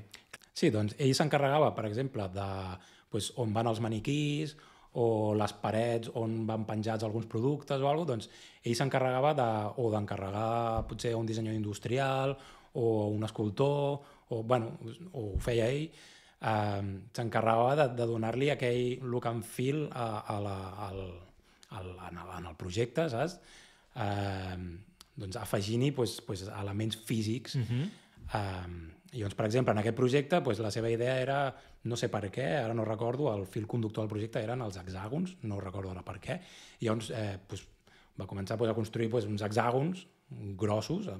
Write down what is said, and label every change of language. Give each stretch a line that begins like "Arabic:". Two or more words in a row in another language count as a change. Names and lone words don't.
Catalan: Sí, doncs ell s'encarregava, per exemple, de on van els maniquís, o les parets on van penjats alguns productes o alguna cosa, doncs ell s'encarregava d'encarregar potser un dissenyador industrial o un escultor, o ho feia ell, s'encarregava de donar-li aquell
English: look and feel
Catalan: en el projecte, saps? Doncs afegint-hi elements físics. I doncs, per exemple, en aquest projecte la seva idea era, no sé per què, ara no recordo, el fil conductor del projecte eren els hexàgons, no recordo ara per què, i llavors va començar a construir uns hexàgons grossos